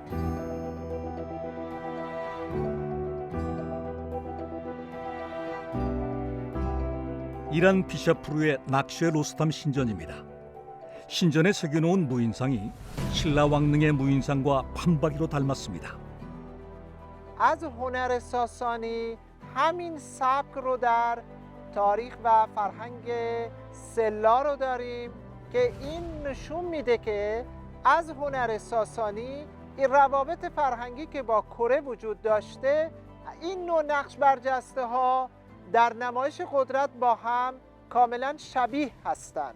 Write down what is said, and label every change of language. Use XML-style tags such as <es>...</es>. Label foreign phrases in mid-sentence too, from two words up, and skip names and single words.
<ko>이란 비샤프루의 낙쉐 로스탐 신전입니다. 신전에 새겨놓은 무인상이 신라 왕릉의 무인상과 판박이로 닮았습니다.</ko> <fa>از هنر ساسانی همین سبک رو در تاریخ و فرهنگ سلا رو داریم که این نشون میده که از هنر ساسانی این روابط فرهنگی که با کره وجود داشته این نوع نقش برجسته ها در نمایش قدرت با هم کاملا شبیه هستند.</fa>